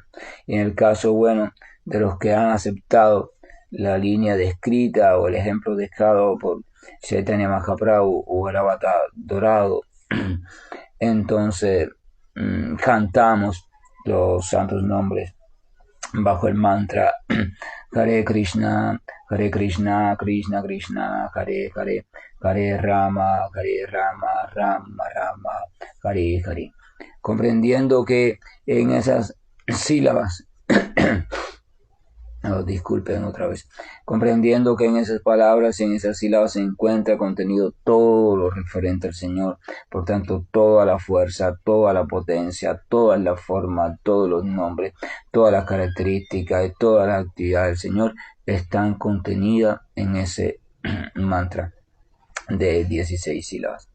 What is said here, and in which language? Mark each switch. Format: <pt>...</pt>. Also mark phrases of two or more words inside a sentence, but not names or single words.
<es>Y en el caso, bueno, de los que han aceptado la línea descrita o el ejemplo dejado por Chaitanya Mahaprabhu o el Avatar dorado, entonces cantamos los santos nombres bajo el mantra</es> <sa>हरे कृष्ण, कृष्ण कृष्ण, हरे हरे, हरे राम, राम राम, हरे हरे,</sa> <es>comprendiendo que en esas sílabas disculpen otra vez, comprendiendo que en esas palabras y en esas sílabas se encuentra contenido todo lo referente al Señor. Por tanto, toda la fuerza, toda la potencia, toda la forma, todos los nombres, todas las características y todas las actividades del Señor están contenidas en ese mantra de 16 sílabas.</es>